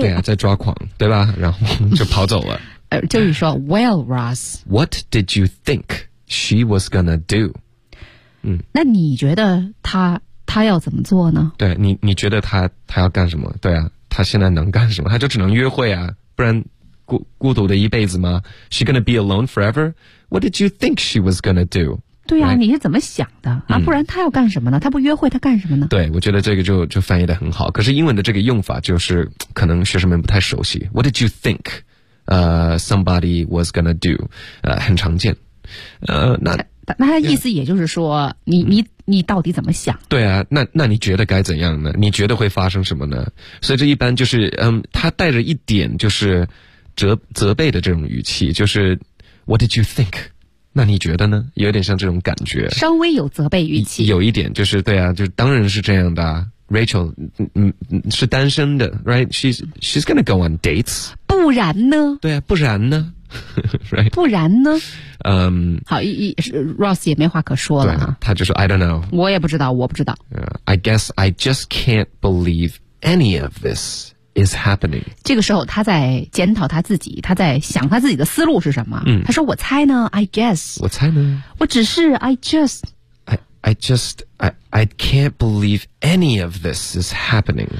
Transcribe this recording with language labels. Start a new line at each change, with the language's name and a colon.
Chinese: 对啊在抓狂对吧然后就跑走了。就是说 ,Well, Ross,
English: what did you think she was gonna do?
Chinese: 那你觉得他要怎么做呢对你觉得他要干什么对啊他现在能干什么他就只能约会啊不然孤独的一辈子吗 ?
English: She gonna be alone forever? What did you think she was gonna do?
Chinese: 对啊、right? 你是怎么想的啊不然她要干什么呢她不约会她干什么呢对我觉得这个就翻译得很好。可是英文的这个用法就是可能学生们不太熟悉。
English: What did you think, somebody was gonna do,
Chinese: 很常见。那他意思也就是说、yeah. 你到底怎么想对啊那你觉得该怎样呢你觉得会发生什么呢所以这一般就是他带着一点就是责备的这种语气就是
English: What did you think?
Chinese: 那你觉得呢有点像这种感觉。稍微有责备语气。有一点就是对啊就是当然是这样的、啊。
English: Rachel,
Chinese: 是单身的
English: ,right? She's gonna go on dates.
Chinese: 不然呢对啊不然呢right? 不然呢好 ,Ross 也没话可说了、啊。他就说
English: I don't know.
Chinese: 我不知道。
English: I guess I just can't believe any of this. Is happening.
Chinese: 这个时候他在检讨他自己他在想他自己的思路是什么、他说我猜呢
English: I guess.
Chinese: 我猜呢我只是
English: I just. I can't believe any of this is happening.